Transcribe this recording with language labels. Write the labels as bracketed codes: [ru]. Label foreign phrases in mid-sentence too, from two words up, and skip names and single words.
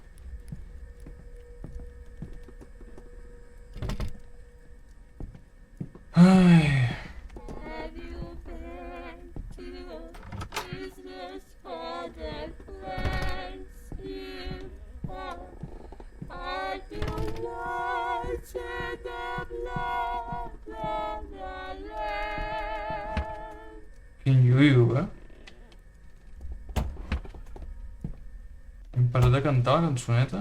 [en] Ai. Have you been to business for the plans you have? Are you watching the blood on the land? [ca] Quin lluio, Hem parat de cantar la cançoneta?